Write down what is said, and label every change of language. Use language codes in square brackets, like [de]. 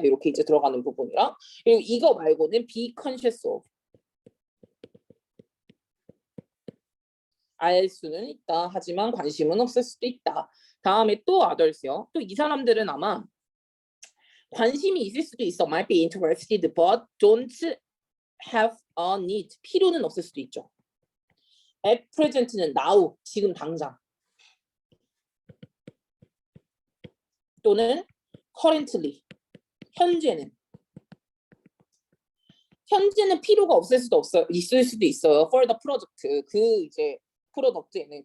[ko] 이렇게 이제 들어가는 부분이랑 그리고 이거 말고는 [en] be conscious of. [ko] 알 수는 있다. 하지만 관심은 없을 수도 있다. 다음에 또 others요. 또 이 사람들은 아마 관심이 있을 수도 있어. [en] might be interested but don't have a need. [ko] 필요는 없을 수도 있죠. [en] at present [ko] 는 now, 지금 당장. 또는 currently, 현재는. 현재는 필요가 없을 수도 있을 수도 있어요. [en] for the project, [ko] 그 이제 프로덕트에는.